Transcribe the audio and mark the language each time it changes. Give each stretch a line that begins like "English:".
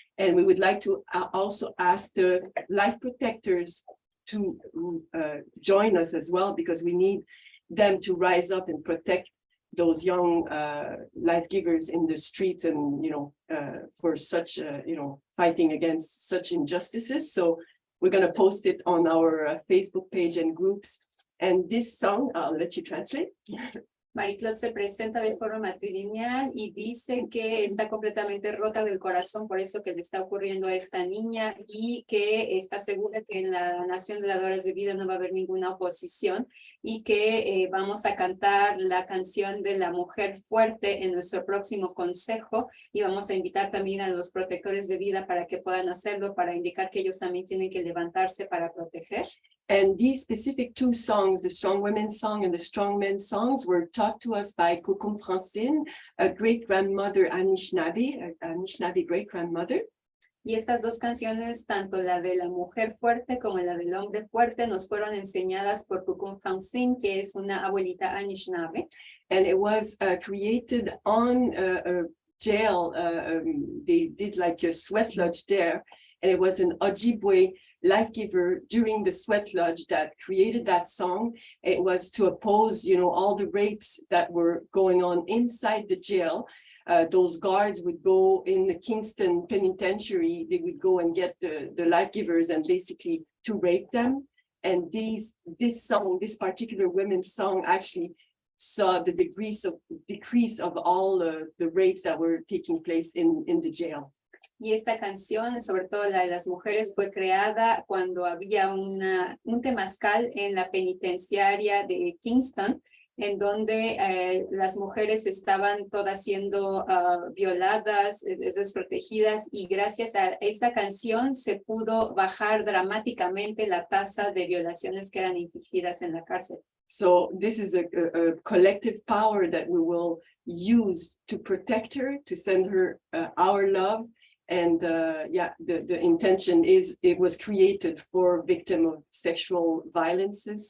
English: And we would like to also ask the life protectors to join us as well, because we need them to rise up and protect those young life givers in the streets and, for such, fighting against such injustices. So we're going to post it on our Facebook page and groups. And this song, I'll let you translate.
Spanish: Marie-Claude se presenta de forma matrilineal y dice que está completamente rota del corazón por eso que le está ocurriendo a esta niña y que está segura que en la Nación de Dadoras de Vida no va a haber ninguna oposición y que vamos a cantar la canción de la mujer fuerte en nuestro próximo consejo y vamos a invitar también a los protectores de vida para que puedan hacerlo, para indicar que ellos también tienen que levantarse para proteger.
English: And these specific 2 songs, the Strong Women's Song and the Strong Men's Songs, were taught to us by Kukum Francine, a great-grandmother Anishinaabe great-grandmother.
Spanish: Y estas 2 canciones, tanto la de la mujer fuerte como la del hombre fuerte, nos fueron enseñadas por Kukum Francine, que es una abuelita Anishinaabe.
English: And it was created on a jail. They did like a sweat lodge there. And it was an Ojibwe life giver during the sweat lodge that created that song. It was to oppose, all the rapes that were going on inside the jail. Those guards would go in the Kingston Penitentiary. They would go and get the life givers and basically to rape them. And this song, this particular women's song, actually saw the decrease of all the rapes that were taking place in the jail.
Spanish: Y esta canción, sobre todo la de las mujeres, fue creada cuando había un temazcal en la penitenciaria de Kingston, en donde las mujeres estaban todas siendo violadas, desprotegidas, y gracias a esta canción se pudo bajar dramáticamente la tasa de violaciones que eran infligidas en la cárcel.
English: So this is a collective power that we will use to protect her, to send her our love. And the intention is it was created for victims of sexual violences.